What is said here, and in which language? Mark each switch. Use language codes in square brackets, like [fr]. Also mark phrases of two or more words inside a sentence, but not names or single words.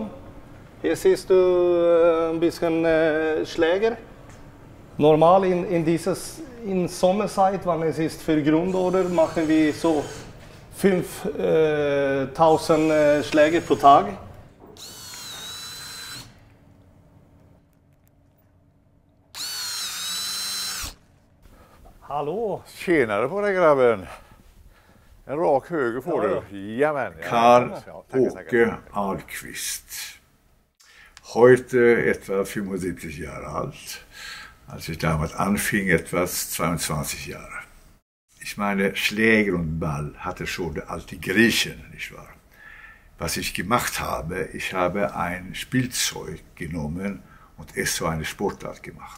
[de] Hier siehst du ein bisschen Schläger. Normal in Sommerzeit, wenn es ist für Grundorder, machen wir so 5000 Schläge pro Tag. [sv] Hallå! Tjenare på dig grabben! En rak höger får du. Jajamän. Karl-Åke Ahlqvist. [de] Heute etwa 75 Jahre alt. Als ich damals anfing, etwa 22 Jahre. Ich meine, Schläger und Ball hatte schon der alte Griechen, nicht wahr? Was ich gemacht habe, ich habe ein Spielzeug genommen und es zu einer Sportart gemacht.